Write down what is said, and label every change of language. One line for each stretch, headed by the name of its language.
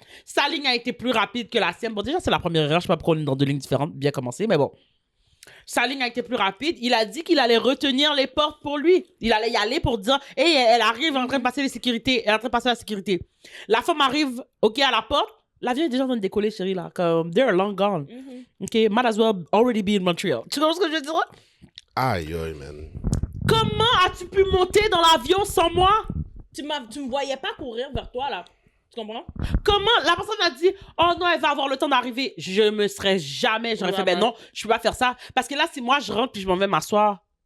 French: Sa ligne a été plus rapide que la sienne. Bon, déjà, c'est la première erreur. Je sais pas pourquoi on est dans 2 lignes différentes. Bien commencé, mais bon. Sa ligne a été plus rapide. Il a dit qu'il allait retenir les portes pour lui. Il allait y aller pour dire, hey, elle arrive en train de passer les sécurités. Elle est en train de passer la sécurité. La femme arrive, OK, à la porte. L'avion est déjà en train de décoller, chérie, là. Comme,
English: they're long gone. OK, might as well already be in Montreal.
French: Tu comprends ce que je veux dire? Aïe, man. Comment as-tu pu monter dans l'avion sans moi? Tu me voyais pas courir vers toi, là. Tu comprends? Comment la personne a dit, oh non, elle va avoir le temps d'arriver. Je me serais jamais, j'aurais fait, ben non, je peux pas faire ça. Parce que là, si moi je rentre puis je m'en vais m'asseoir,